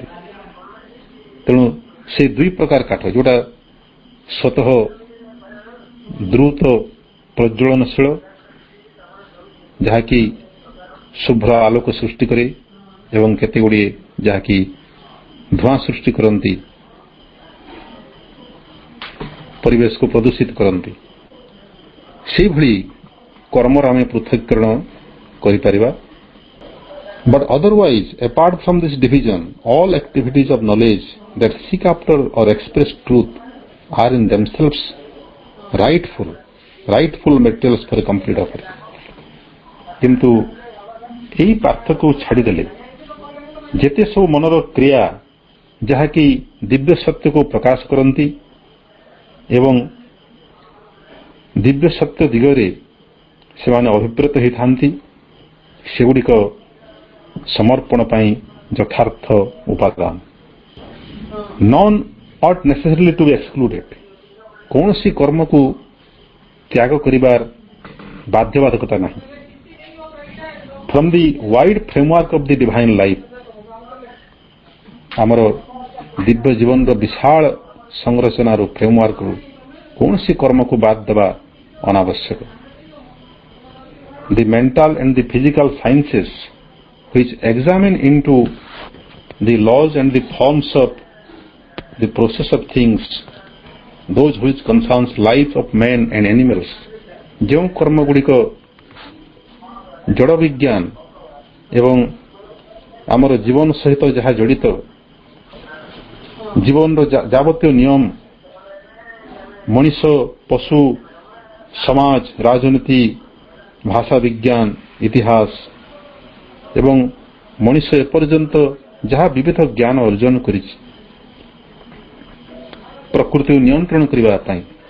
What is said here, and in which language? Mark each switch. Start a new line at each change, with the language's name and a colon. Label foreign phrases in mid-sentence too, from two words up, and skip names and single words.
Odia: ତେଣୁ ସେ ଦୁଇ ପ୍ରକାର କାଠ, ଯେଉଁଟା ସ୍ୱତଃ ଦ୍ରୁତ ପ୍ରଜ୍ୱଳନଶୀଳ, ଯାହାକି ଶୁଭ୍ର ଆଲୋକ ସୃଷ୍ଟି କରେ, ଏବଂ କେତେଗୁଡ଼ିଏ ଯାହାକି ଧୂଆଁ ସୃଷ୍ଟି କରନ୍ତି, ପରିବେଶକୁ ପ୍ରଦୂଷିତ କରନ୍ତି। ସେଇଭଳି କର୍ମର ଆମେ ପୃଥକୀକରଣ କରିପାରିବା।
English: But otherwise, apart from this division, all activities of knowledge that seek after or express truth are in themselves rightful materials for a complete offering.
Odia: କିନ୍ତୁ ଏହି ପାର୍ଥକ୍ୟକୁ ଛାଡ଼ିଦେଲେ ଯେତେ ସବୁ ମନର କ୍ରିୟା ଯାହାକି ଦିବ୍ୟ ସତ୍ୟକୁ ପ୍ରକାଶ କରନ୍ତି ଏବଂ ଦିବ୍ୟ ସତ୍ୟ ଦିଗରେ ସେମାନେ ଅଭିପ୍ରେତ ହୋଇଥାନ୍ତି, ସେଗୁଡ଼ିକ ସମର୍ପଣ ପାଇଁ ଯଥାର୍ଥ ଉପାଦାନ।
English: ନନ୍ ought necessarily to be excluded.
Odia: କୌଣସି କର୍ମକୁ ତ୍ୟାଗ କରିବାର ବାଧ୍ୟବାଧକତା ନାହିଁ।
English: From the wide framework of the divine life,
Odia: ଆମର ଦିବ୍ୟ ଜୀବନର ବିଶାଳ ସଂରଚନାର ଫ୍ରେମୱାର୍କରୁ କୌଣସି କର୍ମକୁ ବାଦ ଦେବା ଅନାବଶ୍ୟକ।
English: The mental and the physical sciences which examine into the laws and the forms of the process of things, those which concerns life of men and animals,
Odia: ଯେଉଁ କର୍ମଗୁଡ଼ିକ ଜଡ଼ ବିଜ୍ଞାନ ଏବଂ ଆମର ଜୀବନ ସହିତ ଯାହା ଜଡ଼ିତ, ଜୀବନର ଯାବତୀୟ ନିୟମ, ମଣିଷ, ପଶୁ, ସମାଜ, ରାଜନୀତି, ଭାଷା ବିଜ୍ଞାନ, ଇତିହାସ ଏବଂ ମଣିଷ ଏପର୍ଯ୍ୟନ୍ତ ଯାହା ବିବିଧ ଜ୍ଞାନ ଅର୍ଜନ କରିଛି ପ୍ରକୃତିକୁ ନିୟନ୍ତ୍ରଣ କରିବା ପାଇଁ,